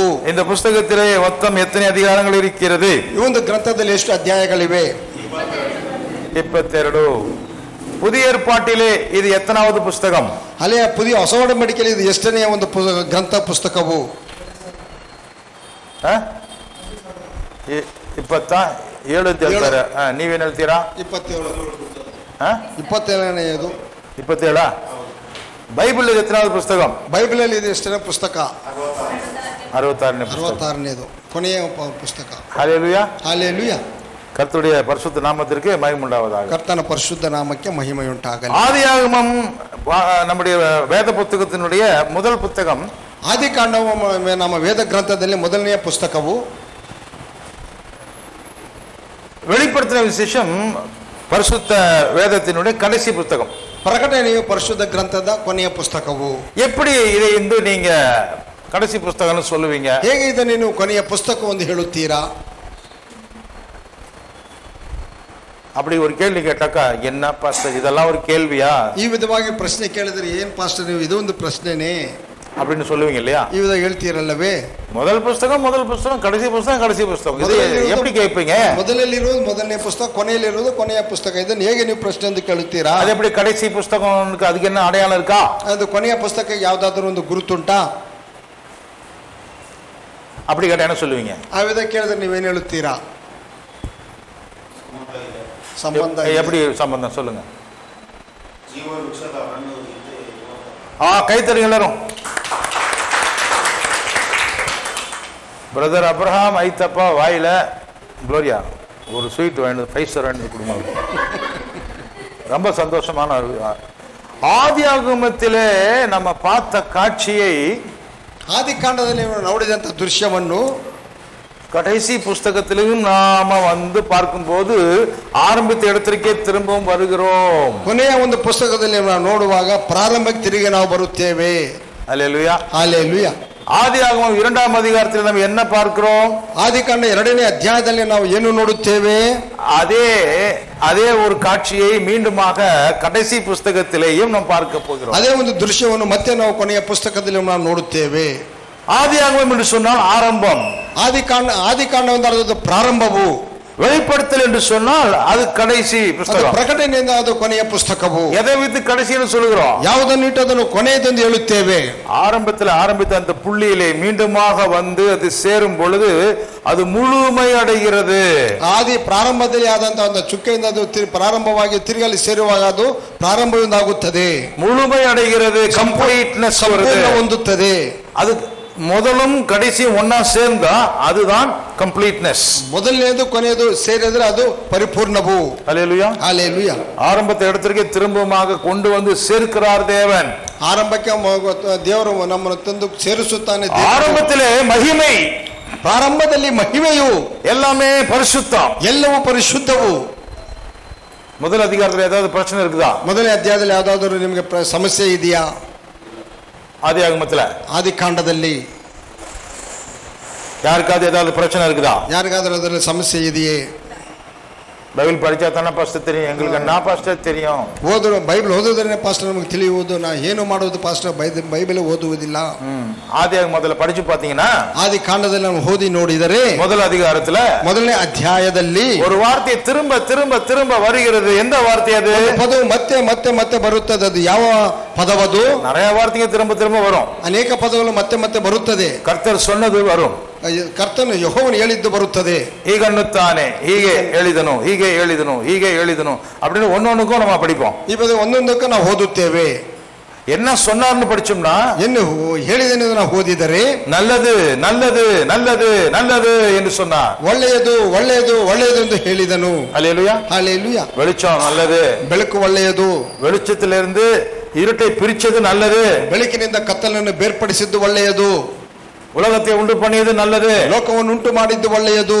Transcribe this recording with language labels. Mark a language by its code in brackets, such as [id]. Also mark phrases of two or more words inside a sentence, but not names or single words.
[ta] இந்த புத்தகத்திலே மொத்தம் எத்தனை அதிகாரங்கள் இருக்கிறது? [kn] ಈ ಒಂದು ಗ್ರಂಥದಲ್ಲಿ ಎಷ್ಟು ಅಧ್ಯಾಯಗಳಿವೆ? 22. [ta] புதிய ஏற்பாட்டிலே இது எத்தனாவது புத்தகம்? [kn] ಹಳೆಯ ಹೊಸ ಒಡಂಬಡಿಕೆಯಲ್ಲಿ ಇದು ಎಷ್ಟನೆಯ ಒಂದು ಗ್ರಂಥ ಪುಸ್ತಕವು? 27 ಅಂತ ಹೇಳ್ತಾರೆ. ನೀವೇನು ಹೇಳ್ತೀರಾ? 27ನೇದು. 27. ಬೈಬಲ್ ಎತ್ತನಾದ ಪುಸ್ತಕ? ಬೈಬಲಲ್ಲಿ ಇದು ಎಷ್ಟನೇ ಪುಸ್ತಕ? 66ನೇದು, ಕೊನೆಯ ಪುಸ್ತಕ. [ta] ஹல்லேலூயா, [kn] ಹಲ್ಲೆಲೂಯಾ. [ta] கர்த்தருடைய பரிசுத்த நாமத்திற்கு மகிமை உண்டாவதாக. [kn] ಕರ್ತನ ಪರಿಶುದ್ಧ ನಾಮಕ್ಕೆ ಮಹಿಮೆಯುಂಟಾಗಲಿ. [ta] ஆதியாகமம் நம்முடைய வேத புத்தகத்தினுடைய முதல் புத்தகம். [kn] ಆದಿಕಾಂಡವು ನಮ್ಮ ವೇದ ಗ್ರಂಥದಲ್ಲಿ ಮೊದಲನೆಯ ಪುಸ್ತಕವು. [ta] வெளிப்படுத்தின விசேஷம் பரிசுத்த வேதத்தினுடைய கடைசி புத்தகம். [kn] ಪ್ರಕಟಣೆಯು ಪರಿಶುದ್ಧ ಗ್ರಂಥದ ಕೊನೆಯ ಪುಸ್ತಕವು. [ta] எப்படி இதை நீங்க கடைசி புஸ்தகம்னு சொல்லுவீங்க? [kn] ಹೇಗೆ ಇದನ್ನು ನೀವು ಕೊನೆಯ ಪುಸ್ತಕ ಎಂದು ಹೇಳುತ್ತೀರಾ? [ta] அப்படி ஒரு கேள்வி கேட்டாக்கா, என்ன பாஸ்டர் இதெல்லாம் ஒரு கேள்வியா? [kn] ಈ ವಿಧವಾಗಿ ಪ್ರಶ್ನೆ ಕೇಳಿದ್ರೆ ಏನ್ ಪಾಸ್ಟರ್ ನೀವು ಇದೊಂದು ಪ್ರಶ್ನೆನೇ [ta] அப்படின்னு சொல்லுவீங்க இல்லையா? [kn] ಈ ವಿಧ ಹೇಳ್ತೀರಲ್ಲವೇ? [ta] முதல் புஸ்தகம் கடைசி புஸ்தகம் இது எப்படி கேட்பீங்க? [kn] ಮೊದಲಲ್ಲಿರುವುದು ಮೊದಲನೇ ಪುಸ್ತಕ, ಕೊನೆಯಲ್ಲಿರುವುದು ಕೊನೆಯ ಪುಸ್ತಕ. ಇದನ್ನು ಹೇಗೆ ನೀವು ಪ್ರಶ್ನೆ ಎಂದು ಕೇಳುತ್ತೀರಾ? [ta] அது எப்படி கடைசி புஸ்தகம்? அதுக்கு என்ன அடையாளம் இருக்கா? [kn] ಅದು ಕೊನೆಯ ಪುಸ್ತಕ ಯಾವ್ದಾದ್ರು ಒಂದು ಗುರುತುಂಟಾ? [ta] அப்படி கேட்டா என்ன சொல்லுவீங்க? [kn] ಆ ವಿಧ ಕೇಳಿದ್ರೆ ನೀವೇನು ಹೇಳುತ್ತೀರಾ? ಸಂಬಂಧ [ta] எப்படி சம்பந்தம் சொல்லுங்க. கை தருங்க எல்லாரும். பிரதர் அப்ரஹாம் ஐத்தப்பா வாயில குளோரியா ஒரு ஸ்வீட் வேணும், 5 ஸ்டார் வேணும் கொடுங்க. ரொம்ப சந்தோஷமான ಆದಿಯಾಗಮத்திலே நம்ம பார்த்த காட்சியை [kn] ಆದಿಕಾಂಡದಲ್ಲಿ ನೋಡಿದಂತ ದೃಶ್ಯವನ್ನು [ta] கடைசி புஸ்தகத்திலும் நாம வந்து பார்க்கும்போது ஆரம்பித்த இடத்திற்கே திரும்பவும் வருகிறோம். [kn] ಕೊನೆಯ ಒಂದು ಪುಸ್ತಕದಲ್ಲಿ ನಾವು ನೋಡುವಾಗ ಪ್ರಾರಂಭಕ್ಕೆ ತಿರುಗಿ ನಾವು ಬರುತ್ತೇವೆ. [ta] அல்லேலூயா [kn] ಹಲ್ಲೆಲೂಯಾ. [ta] ஆதியாகமம் 2ஆம் அதிகாரத்தில் நம்ம என்ன பார்க்கிறோம்? [kn] ಆದಿಕಾಂಡ 2ನೇ ಅಧ್ಯಾಯದಲ್ಲಿ ನಾವು ಏನು ನೋಡುತ್ತೇವೆ? [ta] அதே ஒரு காட்சியை மீண்டுமாக கடைசி புஸ்தகத்திலேயும் நாம் பார்க்க போகிறோம். [kn] ಅದೇ ಒಂದು ದೃಶ್ಯವನ್ನು ಮತ್ತೆ ನಾವು ಕೊನೆಯ ಪುಸ್ತಕದಲ್ಲಿ ನಾವು ನೋಡುತ್ತೇವೆ. [ta] ஆதியாகமம் என்று சொன்னால் ஆரம்பம், [kn] ಆದಿಕಾಂಡ ಒಂದು ಅರ್ಥದ ಪ್ರಾರಂಭವು, [ta] வெளிப்படுத்தல் என்று சொன்னால் அது கடைசி புஸ்தகம், [kn] ಪ್ರಕಟಣೆಯಿಂದ ಅದು ಕೊನೆಯ ಪುಸ್ತಕವು. [ta] எதை வைத்து கடைசின்னு சொல்லுகிறோம்? [kn] ಯಾವುದನ್ನು ಇಟ್ಟು ಅದನ್ನು ಕೊನೆಯದೆಂದು ಹೇಳುತ್ತೇವೆ. [ta] ஆரம்பத்தில் ஆரம்பித்த அந்த புள்ளியிலே மீண்டுமாக வந்து அது சேரும் பொழுது அது முழுமை அடைகிறது. [kn] ಆದಿ ಪ್ರಾರಂಭದಲ್ಲಿ ಆದಂತಹ ಒಂದು ಚುಕ್ಕೆಯಿಂದ ಅದು ಪ್ರಾರಂಭವಾಗಿ ತಿರುಗಲಿ ಸೇರುವಾಗ ಅದು ಪ್ರಾರಂಭದಿಂದಾಗುತ್ತದೆ, [ta] முழுமை அடைகிறது, ಕಂಪ್ಲೀಟ್ನೆಸ್ [kn] ಹೊಂದುತ್ತದೆ. [ta] ಅದು முதலும் கடைசியும் ஒன்னா சேர்ந்தா அதுதான் ಕಂಪ್ಲೀಟ್ನೆಸ್. [kn] ಮೊದಲನೇದು ಕೊನೆಯದು ಸೇರಿದ್ರೆ ಅದು ಪರಿಪೂರ್ಣವು. [ta] ஹல்லேலூயா ஹல்லேலೂಯಾ. ஆரம்பத்தை இடத்திற்கு திரும்பமாக கொண்டு வந்து சேர்க்கிறார் தேவன். [kn] ಆರಂಭಕ್ಕೆ ದೇವರು ನಮ್ಮನ್ನು ತಂದು ಸೇರಿಸುತ್ತಾನೆ. [ta] ஆரம்பத்திலே மகிமை, [kn] ಪ್ರಾರಂಭದಲ್ಲಿ ಮಹಿಮೆಯು, [ta] எல்லாமே பரிசுத்தம், [kn] ಎಲ್ಲವೂ ಪರಿಶುದ್ಧವು. [ta] முதல் அதிகாரத்தில் ஏதாவது பிரச்சனை இருக்குதா? [kn] ಮೊದಲನೇ ಅಧ್ಯಾಯದಲ್ಲಿ ಯಾವ್ದಾದ್ರು ನಿಮಗೆ ಸಮಸ್ಯೆ ಇದೆಯಾ? [ta] ஆதியாகமத்துல [kn] ಆದಿಕಾಂಡದಲ್ಲಿ [ta] யாருக்காவது ஏதாவது பிரச்சனை இருக்குதா? [kn] ಯಾರಿಗಾದ್ರೂ ಅದರಲ್ಲಿ ಸಮಸ್ಯೆ ಇದೆಯೇ? [ta] பைபிள் படிச்சா தானே பாஸ்டர் தெரியும். எங்களுக்கு என்ன பாஸ்டர் தெரியும்? [kn] ಬೈಬಲ್ ಓದೋದ್ರೇ ಪಾಸ್ಟರ್ ನಮಗೆ ತಿಳಿಯುವುದು. ನಾ ಏನು ಮಾಡೋದು ಪಾಸ್ಟರ್, ಬೈಬಲ್ ಓದುವುದಿಲ್ಲ. [ta] ஆதியாகமத்துல படிச்சு பாத்தீங்கன்னா [kn] ಆದಿಕಾಂಡದಲ್ಲಿ ನಾವು ಓದಿ ನೋಡಿದರೆ [ta] முதல் அதிகாரத்துல [kn] ಮೊದಲನೇ ಅಧ್ಯಾಯದಲ್ಲಿ [ta] ஒரு வார்த்தை திரும்ப திரும்ப திரும்ப வருகிறது. எந்த வார்த்தை அது? [kn] ಪದವು ಮತ್ತೆ ಮತ್ತೆ ಮತ್ತೆ ಬರುತ್ತದೆ. ಅದು ಯಾವ ಪದವದು? [ta] நிறைய வார்த்தைங்க திரும்ப திரும்ப வரும். [kn] ಅನೇಕ ಪದಗಳು ಮತ್ತೆ ಮತ್ತೆ ಬರುತ್ತದೆ. [ta] கர்த்தர் சொன்னது வரும், [kn] ಕರ್ತನು ಯೆಹೋವನು ಹೇಳಿದ್ದು ಬರುತ್ತದೆ. ಹೀಗನ್ನುತ್ತಾನೆ, ಹೀಗೆ ಹೇಳಿದನು, ಹೀಗೆ ಹೇಳಿದನು, ಹೀಗೆ ಹೇಳಿದನು [ta] அப்படின்னு ஒன்னொன்னுக்கும் நம்ம படிப்போம். [kn] ಈ ಪದ ಒಂದೊಂದಕ್ಕೂ ನಾವು ಓದುತ್ತೇವೆ. [ta] என்ன சொன்னார்னு படிச்சோம்னா, [kn] ಏನು ಹೇಳಿದೆನು ನಾವು ಓದಿದರೆ [ta] நல்லது நல்லது நல்லது நல்லது என்று சொன்னார். [kn] ಒಳ್ಳೆಯದು ಒಳ್ಳೆಯದು ಒಳ್ಳೆಯದು ಎಂದು ಹೇಳಿದನು. [ta] அல்லேலூயா. [kn] ಹಲ್ಲೆಲೂಯಾ. [ta] வெளிச்சம் நல்லது, [kn] ಬೆಳಕು ಒಳ್ಳೆಯದು. [ta] வெளிச்சத்திலிருந்து இருட்டை பிரிச்சது நல்லது, [kn] ಬೆಳಕಿನಿಂದ ಕತ್ತಲನ್ನು ಬೇರ್ಪಡಿಸಿದ್ದು ಒಳ್ಳೆಯದು, [ta] உலகத்தை உண்டு பண்ணியது நல்லது, [kn] ಲೋಕವನ್ನು ಉಂಟು ಮಾಡಿದ್ದು ಒಳ್ಳೆಯದು,